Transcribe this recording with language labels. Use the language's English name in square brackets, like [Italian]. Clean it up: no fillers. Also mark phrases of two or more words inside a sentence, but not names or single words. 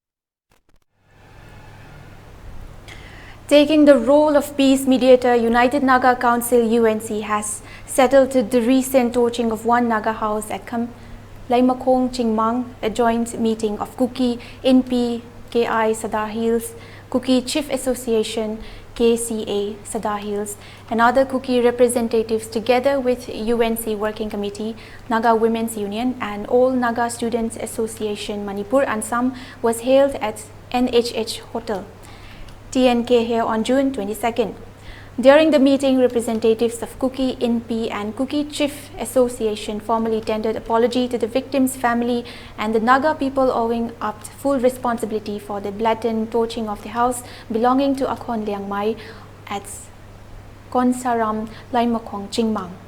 [English] Taking the role of peace mediator, United Naga Council UNC has settled the recent torching of one Naga house at Kahmei Chingmang, a joint meeting of Kuki NP KI Sadar Hills, Kuki Chief Association KCA Sadar Hills, and other Kuki representatives together with UNC Working Committee, Naga Women's Union and All Naga Students Association Manipur Ansam was held at NHH Hotel, TNK here on June 22nd. During the meeting, representatives of Kuki NP and Kuki Chief Association formally tendered apology to the victim's family and the Naga people, owing up full responsibility for the blatant torching of the house belonging to Akhon Liangmai at Konsaram Laimakong Chingmang.